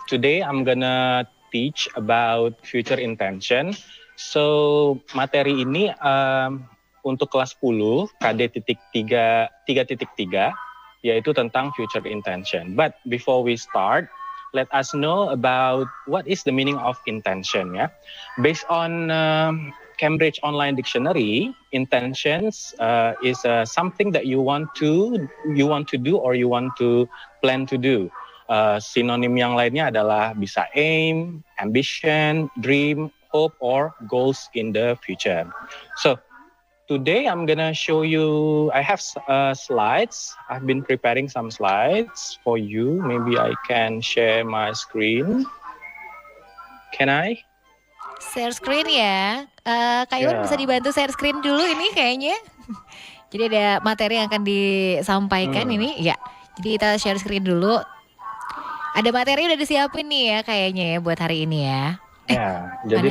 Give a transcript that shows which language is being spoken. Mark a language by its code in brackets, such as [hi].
[en] Today I'm gonna teach about future intention. [id] So materi ini untuk kelas 10 KD.3 3.3 yaitu tentang future intention. [en] But before we start, let us know about what is the meaning of intention ya. Based on Cambridge Online Dictionary, intentions is something that you want to do or you want to plan to do. [id] Sinonim yang lainnya adalah bisa [en] aim, ambition, dream, hope, or goals in the future. So today I'm gonna show you. I have slides. I've been preparing some slides for you. Maybe I can share my screen. Can I? [id] Share screen ya. Kak Iwan Ya. bisa dibantu share screen dulu ini kayaknya. Jadi ada materi yang akan disampaikan ini. Ya. Jadi kita share screen dulu. Ada materi udah disiapin nih ya kayaknya ya buat hari ini ya. Ya, jadi